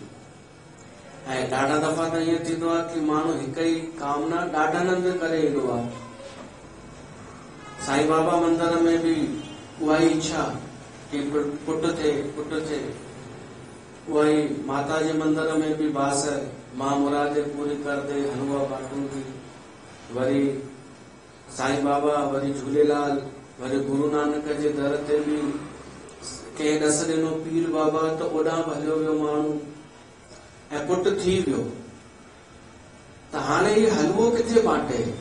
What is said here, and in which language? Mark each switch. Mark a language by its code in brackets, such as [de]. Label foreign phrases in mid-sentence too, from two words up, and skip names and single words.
[sd] ऐं ॾाढा दफ़ा त ईअं थींदो आहे कि माण्हू हिक ई कामना ॾाढनि हंधि करे ईंदो आहे। साईं बाबा मंदर में बि उहा ई इच्छा कि पुटु थिए, उहा ई माता जे मंदर में बि बास मां [hi] मुरादे पूरी कर दे, हलवा बाटूंगी। [sd] वरी साईं बाबा, वरी झूलेलाल, वरी गुरु नानक जे दर ते बि कंहिं ॾस ॾिनो पीर बाबा त ओॾां बि हलियो वियो माण्हू ऐं पुटु थी वियो त हाणे इहो हलवो किथे बांटे।